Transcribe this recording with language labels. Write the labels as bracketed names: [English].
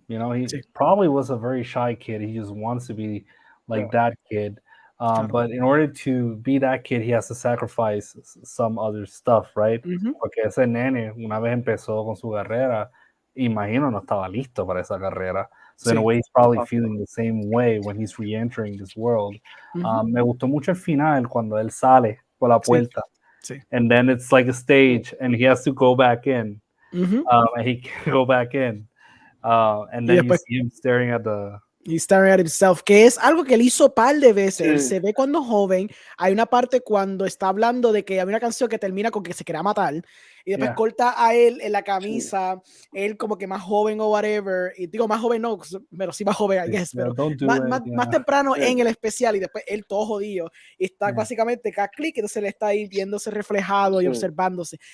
[English] He probably was a very shy kid. He just wants to be like that kid. But in order to be that kid, he has to sacrifice some other stuff, right? [Spanish] Porque ese nene, una vez empezó con su carrera, imagino no estaba listo para esa carrera. [English] So in a way, he's probably feeling the same way when he's re-entering this world. [Spanish] Me gustó mucho el final cuando él sale por la puerta. [English] And then it's like a stage, and he has to go back in. And he can go back in. And then you see him staring at the... He's staring at himself, [Spanish] que es algo que él hizo par de veces. Él se ve cuando joven. Hay una parte cuando está hablando de que hay una canción que termina con que se quería matar y después corta a él en la camisa, él como que más joven o whatever, y digo más joven no, pero sí más joven, [English] I guess, [Spanish] pero más temprano en el especial, y después él todo jodido y está básicamente cada clic, entonces él está ahí viéndose reflejado y observándose.